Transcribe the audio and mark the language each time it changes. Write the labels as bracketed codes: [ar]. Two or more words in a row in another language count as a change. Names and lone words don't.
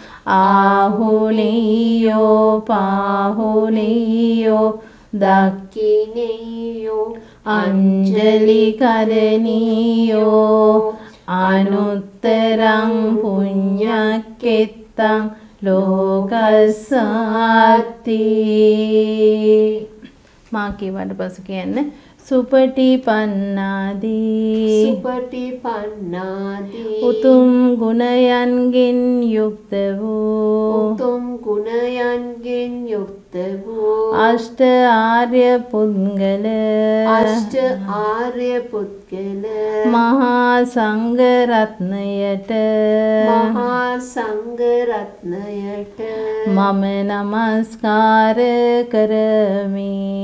[pi] ආහුනීයෝ පාහුනීයෝ දක්ඛිනීයෝ අංජලි කරණීයෝ අනුත්තරං පුඤ්ඤක්ඛෙත්තං [si] ලෝකස්සාති මා කියවට පසු කියන්න සුපටිපන්නාදී උතුම් ගුණයන්ගෙන් යුක්ත වූ අෂ්ට ආර්ය පුද්ගල මහා සංඝ රත්නයට මම නමස්කාර කරමි